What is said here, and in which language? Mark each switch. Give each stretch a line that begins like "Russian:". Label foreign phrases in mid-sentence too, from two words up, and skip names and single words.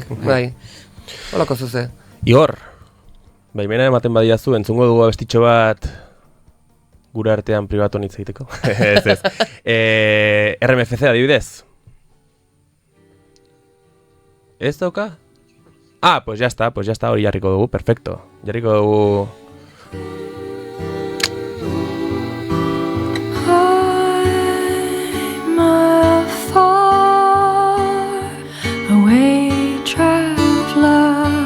Basque: Bai. Holako zuze. Igor, baimena ematen badiazu, entzungo dugu abestitxo bat gure artean pribaton hitz egiteko. Ez. RMFC adibidez. ¿Ez dauka?
Spanish: Pues ya está,
Basque: hori jarriko dugu, perfecto. Jarriko dugu...
English: I'm a far away traveler.